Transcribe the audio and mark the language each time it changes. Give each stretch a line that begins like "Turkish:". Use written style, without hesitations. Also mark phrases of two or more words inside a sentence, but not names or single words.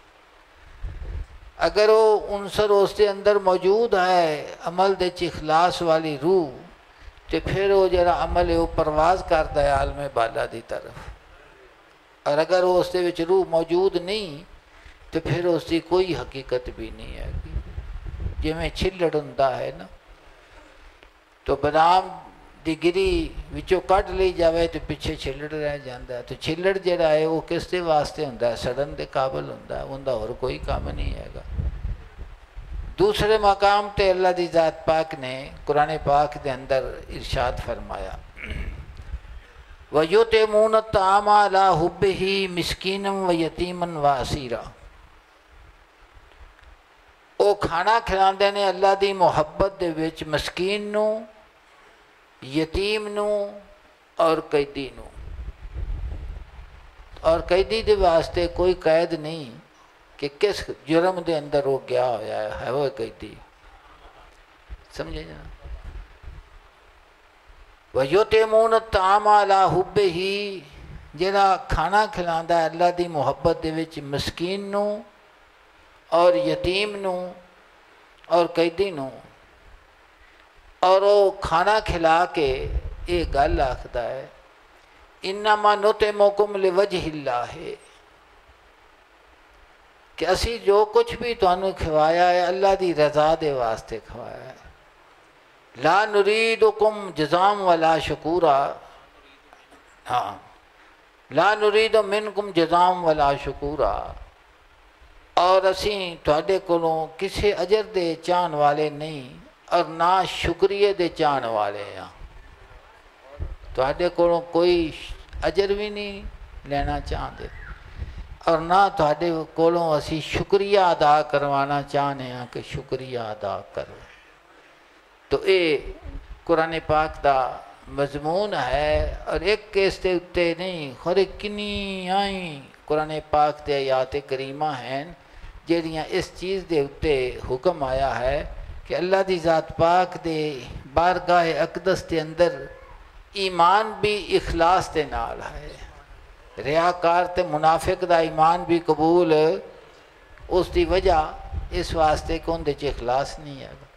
Punjabi: اگر وہ عنصر اس دے اندر موجود ہے عمل دے چ اخلاص والی روح، تو پھر وہ جڑا عمل ہے وہ پرواز کرتا ہے عالم بالا دی طرف، اور اگر وہ اس دے وچ روح موجود نہیں تو پھر اس کی کوئی حقیقت بھی نہیں ہے جی میں چھلڑ ہوندا ہے نا تو بادام دی گری وچوں کٹ لی جاوے تو پیچھے چھلڑ رہ جاندہ ہے تو چھلڑ جڑا ہے وہ کس دے واسطے ہوندا ہے سڑن دے قابل ہوندا ہے اوندا اور کوئی کام نہیں ہے گا دوسرے مقام تے اللہ دی ذات پاک نے قرآن پاک دے اندر ارشاد فرمایا
Arabic: وَيُطْعِمُونَ الطَّعَامَ عَلَىٰ حُبِّهِ مِسْكِينًا وَيَتِيمًا وَأَسِيرًا
Punjabi: وہ کھانا کھلاندے نے اللہ دی محبت دے وچ مسکین نو یتیم نو اور قیدی نو اور قیدی دے واسطے کوئی قید نہیں کہ کس جرم دے اندر وہ گیا ہویا ہے وہ قیدی سمجھے جا
Arabic: وَيُطْعِمُونَ الطَّعَامَ عَلَىٰ حُبِّهِ
Punjabi: جڑا کھانا کھلاندا ہے اللہ دی محبت دے وچ مسکین نو اور یتیم نو اور قیدی نو اور وہ کھانا کھلا کے یہ گل آکھدا ہے
Arabic: انما نطعمکم لوجہ اللہ
Punjabi: کہ اسی جو کچھ بھی تانوں کھوایا ہے اللہ دی رضا دے واسطے کھوایا ہے
Arabic: لا نریدکم جزام ولا شکورا
Punjabi: ہاں
Arabic: لا نرید منکم جزام ولا شکورا
Punjabi: اور اسی تواڈے کولوں کسی اجر دے چاہن والے نہیں اور نہ شکریہ دے چاہن والے ہیں تواڈے کولوں کوئی اجر بھی نہیں لینا چاہتے اور نہ تواڈے کولوں اسی شکریہ ادا کروانا چاہنے ہیں کہ شکریہ ادا کرو تو اے قرآن پاک دا مضمون ہے اور ایک کیس دے اتے نہیں خورے کنی آئیں قرآن پاک دے آیات کریمہ ہیں جیڑیاں اس چیز دے اتے حکم آیا ہے کہ اللہ دی ذات پاک دے بارگاہ اقدس دے اندر ایمان بھی اخلاص دے نال ہے ریاکار تے منافق دا ایمان بھی قبول اس دی وجہ اس واسطے کون دے چ اخلاص نہیں ہے